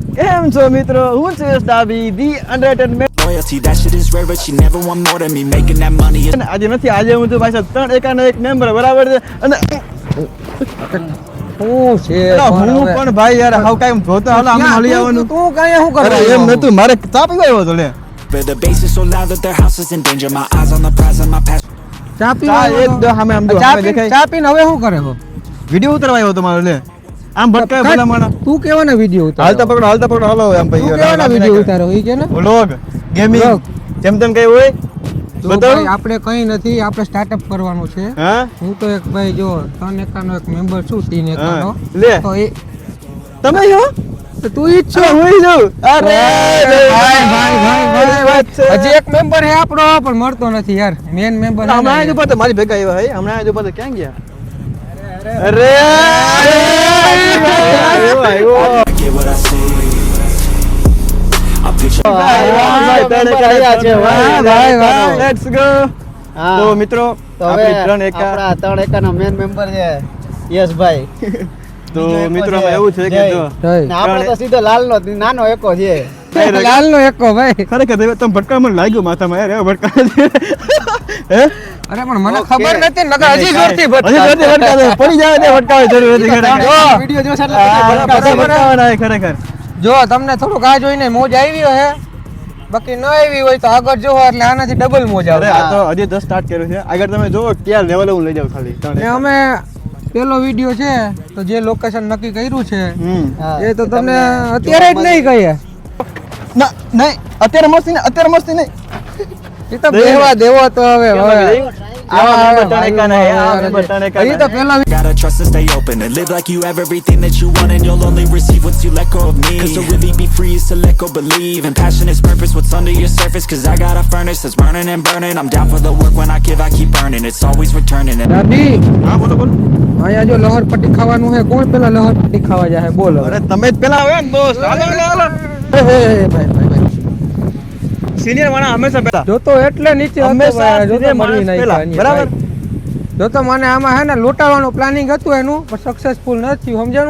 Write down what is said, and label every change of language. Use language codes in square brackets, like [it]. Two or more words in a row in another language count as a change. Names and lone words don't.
[gu] કેમ છો મિત્રો, હું છું યશ ડાબી, [en] the entertainment. Loyalty, that shit is rare, but she never want more than me. Making that money is [gu] આજે નથી, આજે હું છું ભાઈ સાહેબ 3 એકાનો એક મેમ્બર, બરાબર છે. અને શું છે હું પણ ભાઈ યાર હાવ કાઈ જોતો હાલો આમ હલી આવવાનું. તું કાંઈ શું અરે કરે એમ નતું, મારે ચા પીવા આવ્યો હતો લે. [en] where the bass is so loud that their house is in danger. My eyes on the prize and my passion. [gu] ચા ચા પીવા એક દો સામે આમ જો સામે દેખાય. ચા પીને હવે શું કરે હો વિડિયો ઉતરવા આવ્યો હતો મારો લે. આમ ભટકાય ભલા માણા. તું કેવાના વિડિયો હાલતા ઉતાર પકડો હાલો એમ ભાઈ. તું કેવાના વિડિયો ઉતારો ઈ કે ને [en] vlog gaming Vlog. [gu] જેમ તેમ કઈ હોય તો બતાવો. ભાઈ આપણે કંઈ નથી, આપણે સ્ટાર્ટઅપ કરવાનું છે. હા હું તો એક ભાઈ જો 3 એકાનો એક મેમ્બર છું, 3 એકાનો. હા. લે તો એ તમે છો તો તું ઈ જ છો. હું છું. અરે ભાઈ. હજી એક મેમ્બર હે આપણો પણ મળતો નથી યાર. [en] main member [gu] હમણાં જ ઉપર તો મારી ભેગા આવ્યા હે. હમણાં જ ઉપર તો ક્યાં ગયા? અરે આવ્યો આવ્યો. [en] I get what I see. I picture [gu] ભાઈ તને કાયા છે ભાઈ, વાહ. [en] let's go. [gu] હા. તો મિત્રો તો હવે આપણી 3 એકા આપણા 3 એકાનો [en] main member [gu] છે યશભાઈ. તો બીજો એકો મિત્રો છે એવું છે કે જય. જો ને આપણે તો સીધો લાલનો નાનો એકો છે. લાલનો એકો ભાઈ. ખરેખર તમે ભટકા મને લાગ્યું માથામાં યાર એવો ભટકા હે અરે પણ મને ઓકે. ખબર નથી, નકર હજી જોરથી હજી જોરથી ભટકાવે. પડી જાય ને ભટકાવે જરૂર નથી ખરેખર. વિડિયો જોશે એટલે આ પછી બધા ભટકાવાના છે ખરેખર. જો તમને થોડુંક આ જોઈને મોજ આવી હે, બાકી ન આવી હોય તો આગળ જોવો એટલે આનાથી ડબલ મોજ અરે આવે. આ તો હજી [en] just start [gu] કર્યું છે. આગળ તમે જોવો ક્યાં લેવલ હું લઈ જાઉં ખાલી ને અમે પેલો વિડિયો છે તો જે લોકેશન નક્કી કર્યું છે હા. એ તો તમને અત્યારે જ નહીં કહીએ. ના નહીં અત્યારે મસ્તી નહીં એ તો બેહવા દેવો તો હવે એ તો પેલા [en] gotta trust and stay open and live like you have everything that you want, and you'll only receive once you let go of me. Cause to really be free is to let go, believe, and passion is purpose, what's under your surface. Cause I got a furnace that's burning and burning. I'm down for the work, when I give I keep earning. It's always returning and [gu] દાદી હા બોલો અહીંયા જો લહરપટ્ટી ખાવાનું છે, કોણ પેલા લહરપટ્ટી ખાવા જાય બોલો. અરે તમે જ પેલા આવે ને દોસ્ત. હાલો ભાઈ સિનિયર વાળા હંમેશા પેલા. જો તો એટલે નીચે હતો હંમેશા ભાઈ, જો તો senior મળી માણસ નહીં પેલા, કાંઈ બરાબર? ભાઈ. જો તો મને આમાં હે ને લૂંટાવાનું પ્લાનિંગ હતું એનું, પણ સક્સેસફુલ નથી થયું, સમજાણું.